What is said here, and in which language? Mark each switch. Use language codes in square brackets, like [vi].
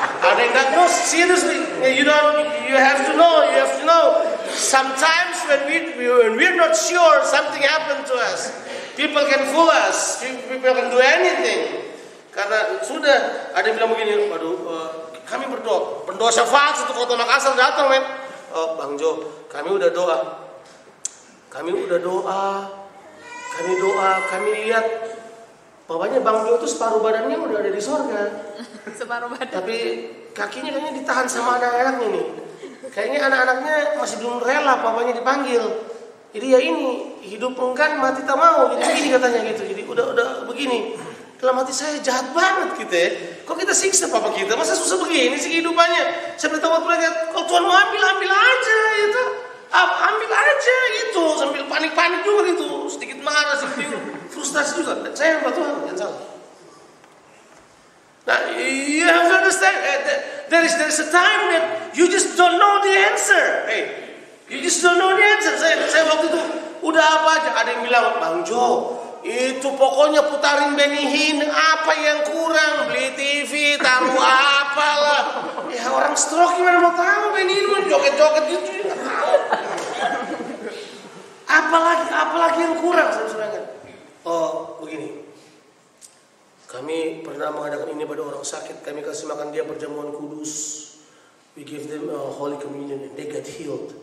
[id] Ada yang [en] no, seriously, you have to know. Sometimes when we're not sure something happened to us, people can fool us, people can do anything. [id] Karena sudah ada yang bilang begini, kami berdoa, pendoa syafaat satu kota Makassar datang, men. Oh Bang Jo, kami udah doa, kami lihat, bapaknya Bang Jo itu separuh badannya udah ada di sorga, separuh badan. tapi kakinya kayaknya ditahan sama anak-anaknya nih, kayaknya anak-anaknya masih belum rela bapaknya dipanggil. Jadi ya ini hidup enggan mati tak mau, gitu gini katanya gitu. Jadi udah begini. Dalam hati saya, jahat banget kita ya. Kok kita siksa papa kita? Masa susah begini sih kehidupannya? Saya beritahu mereka, kalau Tuhan mau ambil aja itu. Ambil aja itu. Sambil panik-panik juga gitu. Sedikit marah, sedikit frustasi juga. Dan saya yang Tuhan, jangan salah. [en] Nah, you have to understand. There is a time that you just don't know the answer. Hey, you just don't know the answer. [id] Saya waktu itu udah apa aja. Ada yang bilang, Bang Jo, itu pokoknya putarin Benny Hinn, apa yang kurang, beli TV, taruh apalah. Ya orang stroke gimana mau tahu Benny Hinn joget-joget gitu, nggak tahu. Apalagi yang kurang, saudara-saudara. Oh, begini. Kami pernah mengadakan ini pada orang sakit. Kami kasih makan dia perjamuan kudus. [en] We give them a Holy Communion and they get healed.